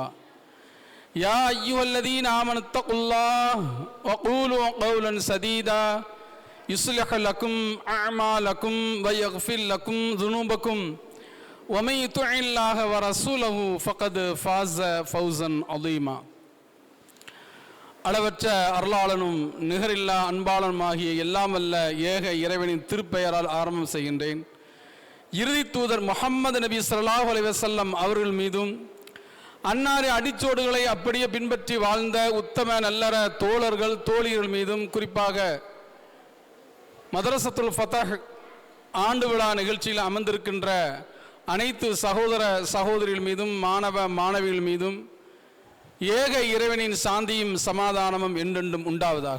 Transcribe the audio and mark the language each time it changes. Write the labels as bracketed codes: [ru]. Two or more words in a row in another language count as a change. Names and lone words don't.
[ar] يا أيها الذين آمنوا اتقوا الله وقولوا قولا سديدا يصلح لكم أعمالكم ويغفر لكم ذنوبكم ومن يطع الله ورسوله فقد فاز فوزا عظيما. [ta] அளவற்ற அருளாளனும் நிகரில்லா அன்பாளனுமாகிய எல்லாம் வல்ல ஏக இறைவனின் திருப்பெயரால் ஆரம்பம் செய்கின்றேன். இறுதி தூதர் முஹம்மது நபி [ar] صلى الله عليه وسلم [ta] அவர்கள் மீதும் அன்னாரின் அடிச்சோடுகளை அப்படியே பின்பற்றி வாழ்ந்த உத்தம நல்லற தோழர்கள் தோழிகள் மீதும் குறிப்பாக மதரசத்துல் ஃபதஹ் ஆண்டு விழா நிகழ்ச்சியில் அமர்ந்திருக்கின்ற அனைத்து சகோதர சகோதரிகள் மீதும் மாணவ மாணவிகள் மீதும் ஏக இறைவனின் சாந்தியும் சமாதானமும் என்றென்றும் உண்டாவதாக.